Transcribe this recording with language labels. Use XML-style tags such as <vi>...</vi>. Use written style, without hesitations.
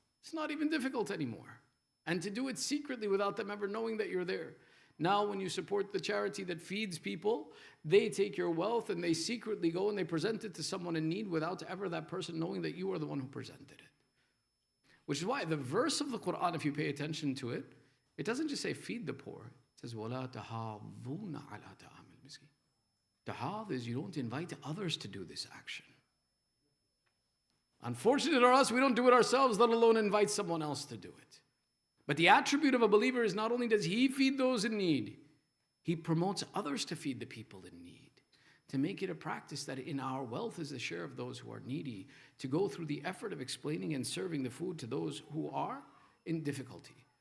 <en>It's not even difficult anymore. And to do it secretly without them ever knowing that you're there. Now when you support the charity that feeds people, they take your wealth and they secretly go and they present it to someone in need without ever that person knowing that you are the one who presented it. Which is why the verse of the Quran, if you pay attention to it, it doesn't just say feed the poor.</en> <ar>It says, وَلَا تَحَاضُّونَ عَلَىٰ طَعَامِ الْمِسْكِينِ.</ar> <en>Tahadh is you don't invite others to do this action. Unfortunate for us, we don't do it ourselves, let alone invite someone else to do it. But the attribute of a believer is not only does he feed those in need, He promotes others to feed the people in need, to make it a practice that in our wealth is a share of those who are needy, to go through the effort of explaining and serving the food to those who are in difficulty.</en>